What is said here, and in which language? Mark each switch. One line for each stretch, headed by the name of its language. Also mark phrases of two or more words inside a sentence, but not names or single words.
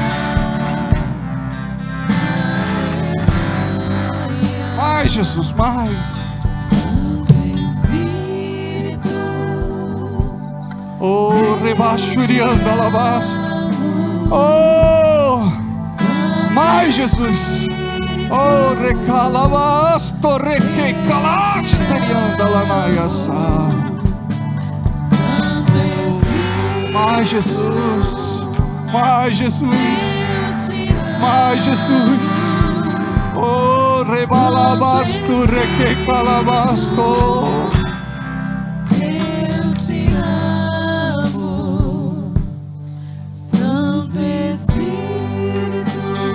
Portuguese: Mais, Jesus, mais! Oh, rebachuriando alabastro! Oh! Mais, Jesus! Oh, recalabasto, requecalaxterianda lanaiaçá! Mais, Jesus! Mais, Jesus! Mais, Jesus! Oh, rebalabasto, requecalabasto! Eu te amo, Santo Espírito.